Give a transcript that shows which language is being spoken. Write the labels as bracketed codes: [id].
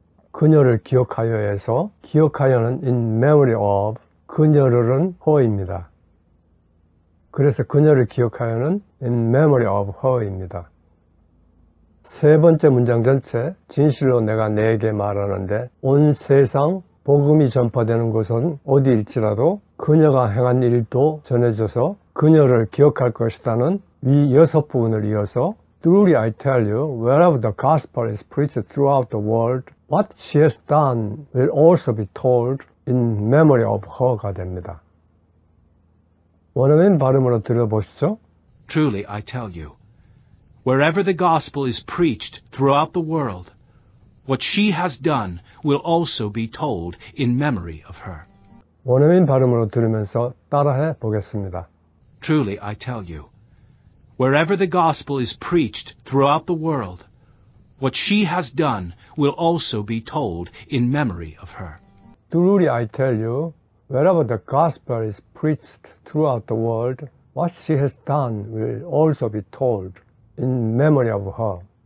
[ko] 그녀를 기억하여에서 기억하여는 [en] in memory of, [ko] 그녀를은 her입니다. 그래서 그녀를 기억하여는 [en] in memory of her [ko] 입니다. 세 번째 문장 전체, 진실로 내가 네게 말하는데 온 세상 복음이 전파되는 곳은 어디일지라도 그녀가 행한 일도 전해져서 그녀를 기억할 것이다는 위 6부분을 이어서 [en] Truly I tell you, wherever the gospel is preached throughout the world, what she has done will also be told in memory of her [ko] 가 됩니다. 원어민 발음으로 들어보시죠. [en] Truly I tell you, wherever the gospel is preached throughout the world, what she has done will also be told in memory of her. [ko] 원어민 발음으로 들으면서 따라해 보겠습니다. [en] Truly I tell you, wherever the gospel is preached throughout the world, what she has done will also be told in memory of her. Truly I tell you, wherever the gospel is preached throughout the world, what she has done will also be told in memory of her.